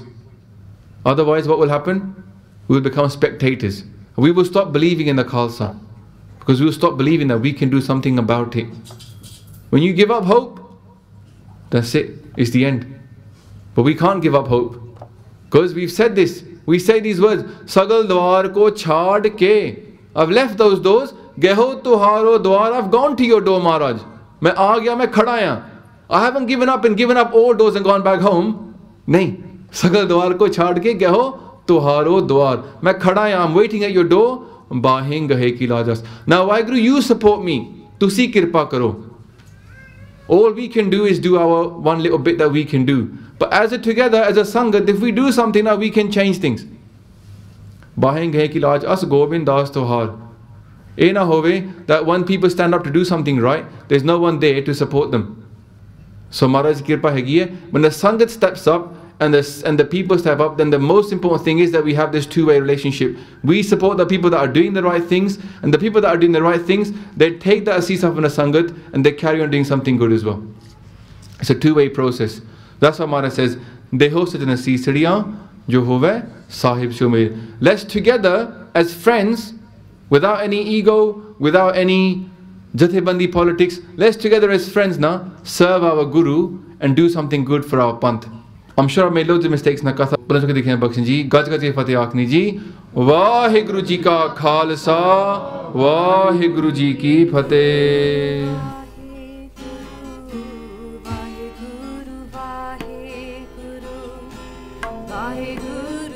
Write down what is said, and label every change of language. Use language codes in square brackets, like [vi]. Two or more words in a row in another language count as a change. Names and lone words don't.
[en] Otherwise, what will happen? We will become spectators. We will stop believing in the Khalsa. Because we will stop believing that we can do something about it. When you give up hope, that's it. It's the end. But we can't give up hope. Because we've said this. We say these words. [pa] ਸਗਲ ਦੁਆਰ ਕਉ ਛਾਡਿ ਕੈ. [en] I've left those doors. [pa] ਗਹਿਓ ਤੁਹਾਰੋ ਦੁਆਰ. [en] I've gone to your door, Maharaj. [pa] ਮੈਂ ਆ ਗਿਆ, ਮੈਂ ਖੜ੍ਹਾ ਆਇਆ. [en] I haven't given up all doors and gone back home. Nahi. [pa] ਸਗਲ ਦੁਆਰ ਕਉ ਛਾਡਿ ਕੈ ਗਹਿਓ ਤੁਹਾਰੋ ਦੁਆਰ. ਮੈਂ ਖੜ੍ਹਾ ਆਇਆ. [en] I'm waiting at your door. [pa] ਬਾਹਿ ਗਹੇ ਕੀ ਲਾਜ ਅਸ. [en] Now, Waheguru, you support me. [pa] ਤੁਸੀਂ ਕਿਰਪਾ ਕਰੋ. [en] All we can do is do our one little bit that we can do. But as a together, as a Sangat, if we do something now, we can change things. [pa] ਬਾਹਿ ਗਹੇ ਕੀ ਲਾਜ ਅਸ ਗੋਬਿੰਦ ਦਾਸ ਤੁਹਾਰ. ਇਹ ਨਾ ਹੋਵੇ [en] that when people stand up to do something right, there's no one there to support them. [pa] So ਮਹਾਰਾਜ ਕਿਰਪਾ ਹੈਗੀ ਹੈ. [en] When the Sangat steps up and the people step up, then the most important thing is that we have this two-way relationship. We support the people that are doing the right things, and the people that are doing the right things, they take the asisa from the Sangat and they carry on doing something good as well. It's a two-way process. That's why Maharaj says, [pa] ਦੇਹੋ ਸਜਣਾ ਸੀਸੜੀਆ ਜੋ ਹੋਵੇ ਸਾਹਿਬ ਸ਼ੁਮੀਰ. [en] Let's together as friends, without any ego, without any jathebandi politics, let's together as friends now serve our Guru and do something good for our Panth. I'm sure I made loads of mistakes [pa] ਨਾ ਕਥਾ। ਬਖਸ਼ਣਾ ਜੀ, ਗੱਜ ਗੱਜ ਫਤਿਹ ਆਖਣੀ ਜੀ. ਵਾਹਿਗੁਰੂ ਜੀ ਕਾ ਖਾਲਸਾ, ਵਾਹਿਗੁਰੂ ਜੀ ਕੀ ਫਤਿਹ. Vaheguru